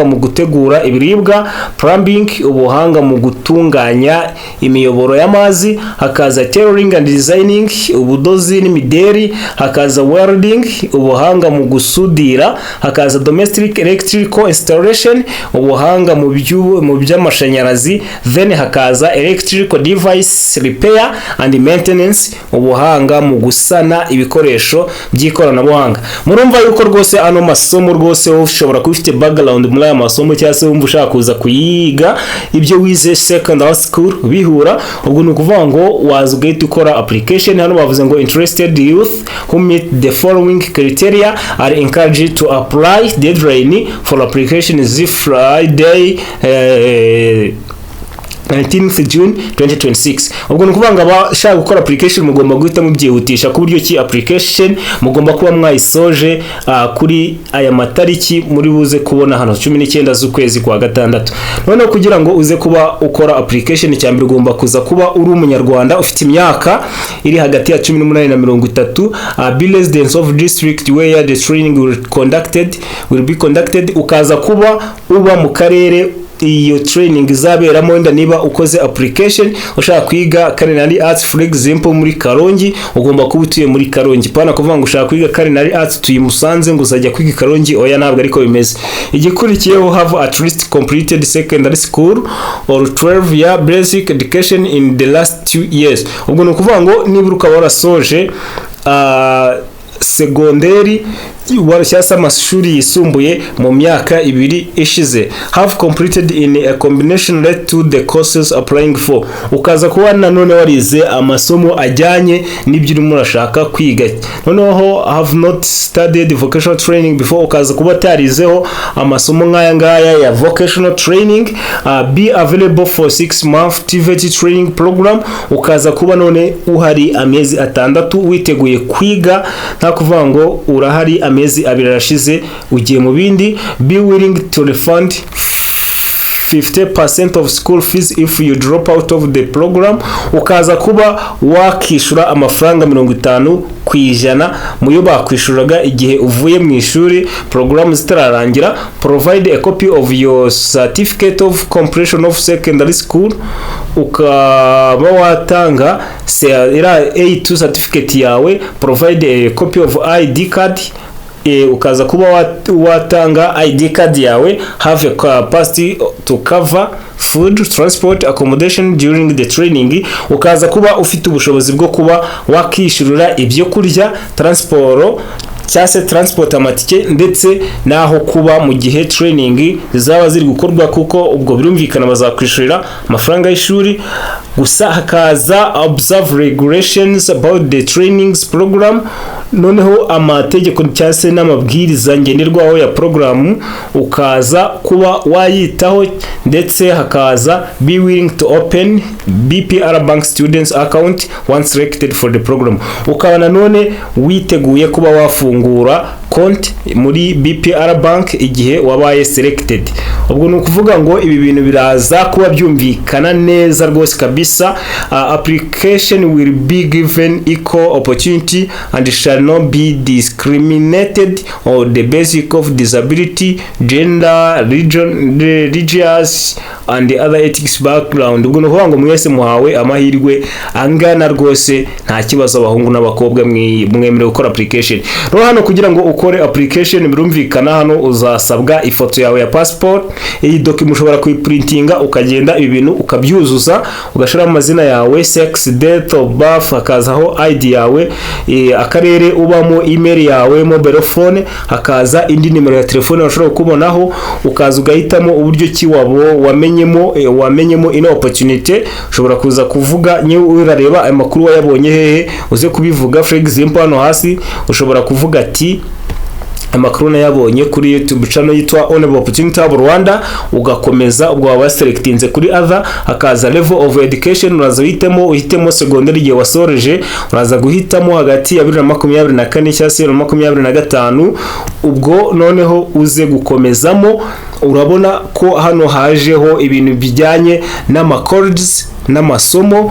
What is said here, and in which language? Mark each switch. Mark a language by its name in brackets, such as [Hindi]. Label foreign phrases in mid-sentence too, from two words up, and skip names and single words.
[Kinyarwanda] mu gutegura ibiribwa, Plumbing, ubuhanga mu gutunganya imiyoboro y'amazi, hakaza [English] Tailoring and Designing, [Kinyarwanda] ubudozi n'imideri, hakaza Welding, ubuhanga mu gusudira, hakaza [English] Domestic Electrical Installation, [Kinyarwanda] ubuhanga mu by'amashanyarazi, then hakaza [English] Electrical Device Repair and Maintenance, [Kinyarwanda] ubuhanga mu gusana ibikoresho by'ikoranabuhanga. Murumva yuko rwose ano masomo rwose ushobora kubifite background muri aya masomo cyase wumva ushaka kuza kuyiga ibyo wize [English] secondary school [Kinyarwanda] bihura. Ubwo ni ukuvuga ngo wazugahita ukora application. Hano bavuze ngo [English] interested youth who meet the following criteria are encouraged to apply. Deadline for application is Friday 19th June 2026. [Kinyarwanda] Ubwo nukuvuga ngo abashaka gukora application mugomba guhita mubyihutisha ku buryo ki application mugomba kuba mwayisoje kuri aya matariki muri buze kubona hano 19 z'ukwezi kwa gatandatu. None kugira ngo uze kuba ukora application, cyambere ugomba kuza kuba uri umunyarwanda ufite imyaka iri hagati ya 18 na 30, [English] be residents of district where the training will be conducted, [Kinyarwanda] ukaza kuba uba mu karere iyo training izaberamo. Wenda niba ukoze application ushaka kwiga [English] Culinary Arts for example [Kinyarwanda] muri Karongi, ugomba kuba utuye muri Karongi. Pana kuvuga ngo ushaka kwiga Culinary Arts tuyi Musanze ngo uzajya kwiga Karongi, oya ntabwo ariko bimeze. [English] Igikurikiyeho have at least completed secondary school or 12 year basic education in the last 2 years. [Kinyarwanda] Ubwo no kuvuga ngo niba ukaba warasoje segonderi cyangwa amashuri yisumbuye mu myaka 2 ishize. [English] Have completed in a combination led to the courses applying for. [Kinyarwanda] Ukaza kuba nanone warize amasomo ajyanye n'ibyo urimo urashaka kwiga. [English] Noneho have not studied vocational training before. [Kinyarwanda] Ukaza kuba tarizeho amasomo ngaya ya vocational training. [English] Be available for 6 month TVET training program. [Kinyarwanda] Ukaza kuba none uhari amezi 6 witeguye kwiga, nta kuvuga ngo urahari amezi 2 arashize ugiye mu bindi. [English] Be willing to refund 50% of school fees if you drop out of the program. [Kinyarwanda] Ukaza kuba wakishura amafaranga 50% mu yo bakwishuraga igihe uvuye mu ishuri program zitararangira. [English] Provide a copy of your certificate of completion of secondary school. [Kinyarwanda] Ukaba watanga A2 certificate yawe. [English] Provide a copy of ID card. [Kinyarwanda] Ukaza kuba watanga [English] ID card [Kinyarwanda] yawe. [English] Have a capacity to cover food, transport, accommodation during the training. [Kinyarwanda] Ukaza kuba ufite ubushobozi bwo kuba wakishurira ibyo kurya, transport amatike ndetse naho kuba mu gihe training zaba ziri gukorwa, kuko ubwo birumvikana bazakwishurira amafaranga y'ishuri. Gusa hakaza [English] observe regulations about the trainings program. [Kinyarwanda] Noneho amategeko cyase n'amabwiriza ngenderwaho ya program ukaza kuba wayitaho, ndetse hakaza [English] be willing to open BPR Bank students account once selected for the program. [Kinyarwanda] Ukaba nanone witeguye kuba wafungura konti muri BPR Bank igihe wabaye selected. Ubwo nukuvuga ngo ibi bintu biraza kuba byumvikana neza rwose kabisa. [English] Application will be given equal opportunity and shall not be discriminated on the basis of disability, gender, religion, religious and the other ethics background. [Kinyarwanda] Ubwo nukuvuga ngo mwese muhawe amahirwe angana rwose, nta kibazo abahungu n'abakobwa mwemere gukora application. Rero hano kugira ngo ukore application birumvikana hano uzasabwa ifoto yawe ya passport. Iyi document ushobora kuyiprintinga ukagenda ibi bintu ukabyuzuza, ugashira amazina yawe, [English] sex, date of birth, [Kinyarwanda] hakazaho ID yawe, akarere ubamo, email yawe, [English] mobile phone, [Kinyarwanda] hakaza indi nimero ya telefone ushobora kubonaho. Ukaza ugahitamo uburyo ki wamenyemo ino opportunity. Ushobora kuza kuvuga nyewe urareba amakuru wayabonye hehe, uze kubivuga. [English] For example [Kinyarwanda] hano hasi ushobora kuvuga ati amakuru nayabonye kuri YouTube channel yitwa Onebu Rwanda. Ugakomeza ubwo waba selectinze kuri other, hakaza [English] level of education. [Kinyarwanda] Uraza uhitemo secondary igihe wasoreje, uraza guhitamo hagati ya 2024 cyangwa 2025. ubwo noneho uze gukomezamo. Urabona ko hano hajeho ibintu bijyanye n'amacourses n'amasomo.